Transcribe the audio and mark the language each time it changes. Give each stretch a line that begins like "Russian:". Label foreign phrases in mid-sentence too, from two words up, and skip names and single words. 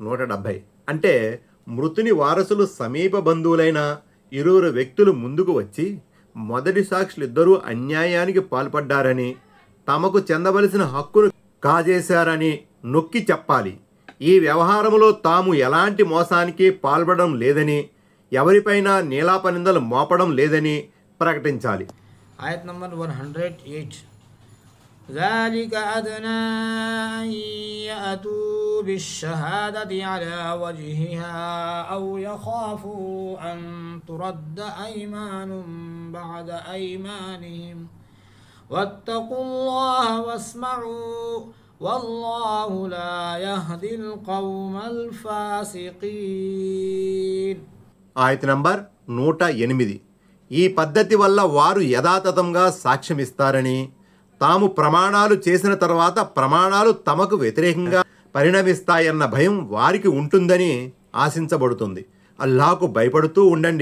Telugu: అంటే మృతుని వారసులు సమీప బంధువులైన ఇరువురు వ్యక్తులు ముందుకు వచ్చి మొదటి సాక్షులిద్దరూ అన్యాయానికి పాల్పడ్డారని, తమకు చెందవలసిన హక్కును కాజేశారని నొక్కి చెప్పాలి. ఈ వ్యవహారంలో తాము ఎలాంటి మోసానికి పాల్పడడం లేదని, ఎవరిపైనా నీలాపనిందలు మోపడం లేదని ప్రకటించాలి. ఆయత్ నంబర్ 108.
Arabic: ذلك أدنى أن يأتوا بالشهادة على وجهها أو يخافوا أن ترد أيمان بعد أيمانهم واتقوا الله واسمعوا والله لا يهدي القوم الفاسقين.
Telugu: ఆయత నంబర్ 108. ఈ పద్ధతి వల్ల వారు యథాతథంగా సాక్ష్యమిస్తారని, తాము ప్రమాణాలు చేసిన తర్వాత ప్రమాణాలు తమకు వ్యతిరేకంగా పరిణమిస్తాయన్న భయం వారికి ఉంటుందని ఆశించబడుతుంది. అల్లాహకు భయపడుతూ ఉండండి.